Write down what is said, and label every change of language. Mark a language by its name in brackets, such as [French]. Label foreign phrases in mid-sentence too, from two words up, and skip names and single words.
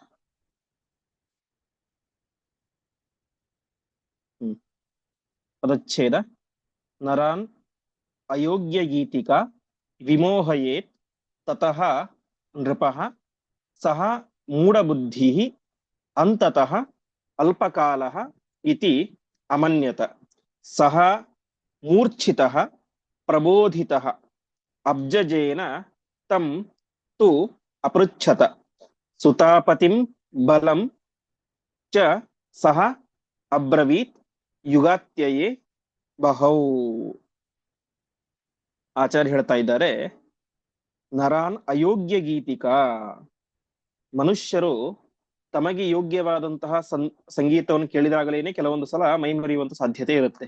[Sanskrit] ಪದಚ್ಛೇದ ನರಾನ್ ಅಯೋಗ್ಯ ಗೀತಿಕಾ ವಿಮೋಹಯೇತ್ ತತಃ ನೃಪಃ ಸಹ ಮೂಢಬುದ್ಧಿಃ ಅಂತತಃ ಅಲ್ಪಕಾಲಃ ಇತಿ ಅಮನ್ಯತ. ಸಹ ಮೂರ್ಛಿತಃ ಪ್ರಬೋಧಿತಃ ಅಬ್ಜಜೇನ ತಂ ತು ಅಪೃಚ್ಛತ. ಸುತಾಪತಿಂ ಬಲಂ ಚ ಸಹ ಅಬ್ರವೀತ್ ಯುಗಾತ್ಯಯೇ ಬಹೌ. [Kannada] ಆಚಾರ್ಯ ಹೇಳ್ತಾ ಇದ್ದಾರೆ, [Sanskrit] ನರಾನ್ ಅಯೋಗ್ಯ ಗೀತಿಕಾ, [Kannada] ಮನುಷ್ಯರು ತಮಗೆ ಯೋಗ್ಯವಾದಂತಹ ಸಂಗೀತವನ್ನು ಕೇಳಿದಾಗಲೇನೆ ಕೆಲವೊಂದು ಸಲ ಮೈಮರೆಯುವಂತ ಸಾಧ್ಯತೆ ಇರುತ್ತೆ.